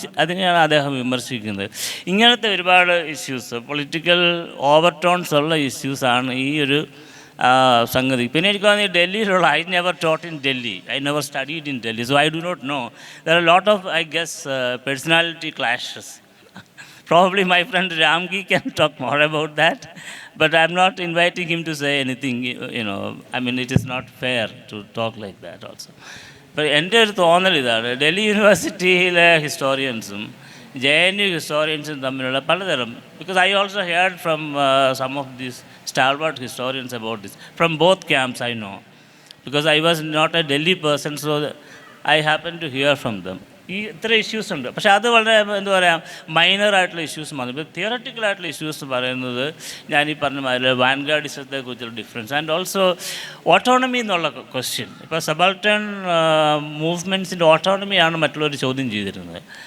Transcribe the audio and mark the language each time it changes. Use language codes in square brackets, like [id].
[ml] അതിനെയാണ് അദ്ദേഹം വിമർശിക്കുന്നത്. ഇങ്ങനത്തെ ഒരുപാട് ഇഷ്യൂസ്, പൊളിറ്റിക്കൽ ഓവർടോൺസ് ഉള്ള ഇഷ്യൂസാണ് ഈ ഒരു സംഗതി. പിന്നെ എനിക്ക് തോന്നുന്നു ഡൽഹിയിലുള്ള [en] I never taught in Delhi, I never studied in Delhi, so I do not know. There are lot of I guess personality clashes. Probably my friend Ramgi can talk more about that, but I'm not inviting him to say anything, I mean it is not fair to talk like that also. But [ml] എൻ്റെ ഒരു തോന്നൽ ഇതാണ്, ഡൽഹി യൂണിവേഴ്സിറ്റിയിലെ ഹിസ്റ്റോറിയൻസും JNU ഹിസ്റ്റോറിയൻസും തമ്മിലുള്ള പലതരം, [en] because I also heard from some of these stalwart historians about this, from both camps I know, because I was not a Delhi person, so I happened to hear from them. [ml] ഇത്ര issues ഉണ്ട്. പക്ഷേ അത് വളരെ എന്താ പറയുക മൈനറായിട്ടുള്ള issues മാത്രം. ഇപ്പോൾ തിയററ്റിക്കലായിട്ടുള്ള issues പറയുന്നത് ഞാനീ പറഞ്ഞ മാതിരി വാൻഗാർഡിസത്തെ കുറിച്ചുള്ള ഡിഫറൻസ് [en] and also [ml] ഓട്ടോണമി എന്നുള്ള ക്വസ്റ്റ്യൻ. ഇപ്പോൾ സബാൾട്ടൺ മൂവ്മെൻറ്റ്സിൻ്റെ ഓട്ടോണമിയാണ് മറ്റുള്ളവർ ചോദ്യം ചെയ്തിരുന്നത്.